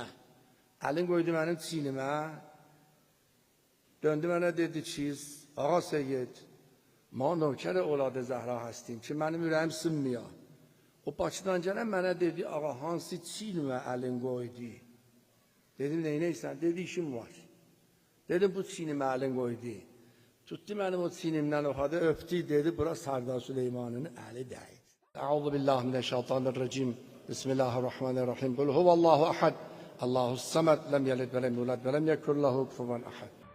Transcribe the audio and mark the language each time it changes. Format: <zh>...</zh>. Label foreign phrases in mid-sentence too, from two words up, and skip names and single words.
<az>Əlin qoydu mənim çiynimə. Döndü mənə dedi ki, ağa Seyyid,</az> <fa>من نوکر اولاد زهرا هستم</fa> <az>ki, mənim ürəyim sınmıyor. O Bakıdan gələn mənə dedi, ağa hansı çiynimə əlin qoydu? Dedim, neynəysən? Dedi, işim var. Dedim, bu çiynimə əlin qoydu. Tutdu mənim o çiynimdən oxadı, öpdü, dedi, bura Sərdar Süleymanın əli dəydi.</az> <ar>أعوذ بالله من الشيطان الرجيم. بسم الله الرحمن الرحيم. قل هو الله أحد. الله الصمد. لم يلد ولم يولد ولم يكن له كفوا أحد.</ar>